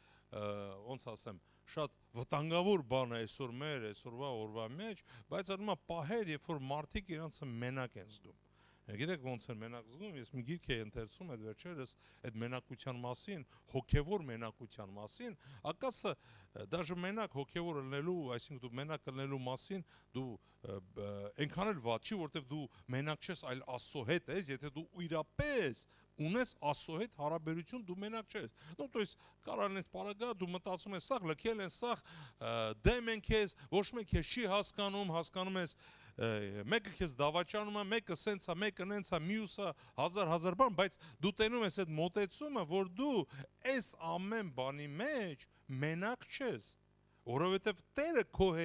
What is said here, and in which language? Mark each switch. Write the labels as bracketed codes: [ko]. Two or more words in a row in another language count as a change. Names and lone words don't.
[hy] ոնց ասեմ, շատ վտանգավոր բան է այսօրվա օրվա մեջ, բայց անում է պահեր, երբ որ մարդիկ իրանց մենակ են զգում։ Գիտեք ոնց են մենակ զգում, ես մի գիրք էի ընթերցում այդ վերջերս այդ մենակության մասին, հոգևոր մենակության մասին, ակասը դաժե մենակ հոգևոր ելնելու, այսինքն դու մենակ ելնելու մասին դու այնքան էլ վատ չի, որտեվ դու մենակ չես, այլ Աստծո հետ ես, եթե դու իրապես ունես Աստծո հետ հարաբերություն, դու մենակ չես։ [ru] Ну, то есть [hy] կարան այս պարագա դու մտածում ես, սաղ լքել են, սաղ դեմ են քեզ, ոչ մեկ քեզ չի հասկանում, հասկանում ես մեկը քեզ դավաճանում է, մեկը սենց է, մեկը նենց է, մյուսը հազար բան, բայց դու տենում ես այդ մոտեցումը, որ դու այս ամեն բանի մեջ մենակ չես, որովհետև Տերը քո հետ